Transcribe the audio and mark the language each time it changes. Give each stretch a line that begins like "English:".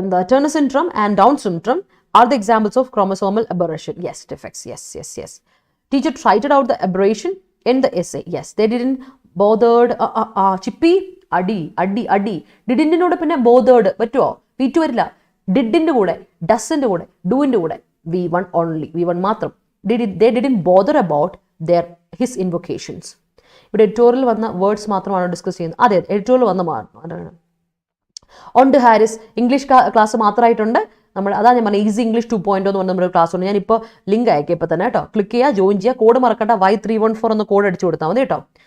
English: Turner syndrome and Down syndrome are the examples of chromosomal aberration. Yes, defects. Yes. Teacher cited out the aberration in the essay. Yes, they didn't bothered.
Malayalam: Chippy, അടി. ഡിഡിൻ്റെ പിന്നെ bothered പറ്റുമോ? V2 വരില്ല. ഡിഡിൻ്റെ കൂടെ, ഡസിൻ്റെ കൂടെ, ഡൂവിൻ്റെ കൂടെ, V1 only, V1 മാത്രം.
English: They didn't bother about his invocations.
Malayalam: ഇവിടെ editorial വന്ന വേർഡ്സ് മാത്രമാണ് ഡിസ്കസ് ചെയ്യുന്നത്. അതെ, എഡിറ്റോറിയൽ വന്ന അതാണ്. ഉണ്ട് ഹാരിസ്, ഇംഗ്ലീഷ് ക്ലാസ് മാത്രമായിട്ടുണ്ട്. അതാ ഞാൻ പറഞ്ഞത്, ഈസി ഇംഗ്ലീഷ് 2.0 എന്ന് പറഞ്ഞ നമ്മുടെ ക്ലാസ് ഉണ്ട്. ഞാനിപ്പോൾ ലിങ്ക് അയക്കാം ഇപ്പോൾ തന്നെ കേട്ടോ. ക്ലിക്ക് ചെയ്യുക, ജോയിൻ ചെയ്യുക, കോഡ് മറക്കണ്ട, Y314 എന്ന കോഡ് അടിച്ചു കൊടുത്താൽ മതി കേട്ടോ.